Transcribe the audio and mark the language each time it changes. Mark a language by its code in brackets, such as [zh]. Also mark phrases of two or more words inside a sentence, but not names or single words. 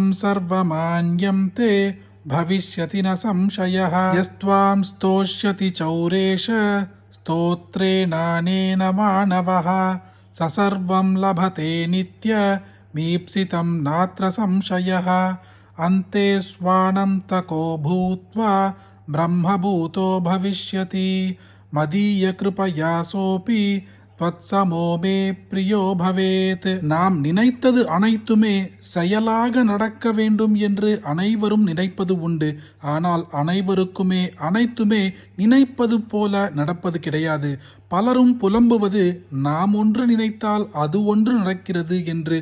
[sa] सर्वमान्यं ते भविष्यति न संशयः यस्त्वां स्तोष्यति चौरेश स्तोत्रेणानेन मानवः स सर्वं लभते नित्यमीप्सितं नात्र संशयः अन्ते स्वानन्तको भूत्वा ब्रह्मभूतो भविष्यति मदीयकृपया सोऽपि त्वत्समो मे प्रियो பவேத். [ta] நாம் நினைத்தது அனைத்துமே செயலாக நடக்க வேண்டும் என்று அனைவரும் நினைப்பது உண்டு. ஆனால் அனைவருக்குமே அனைத்துமே நினைப்பது போல நடப்பது கிடையாது. பலரும் புலம்புவது நாம் ஒன்று நினைத்தால் அது ஒன்று நடக்கிறது என்று.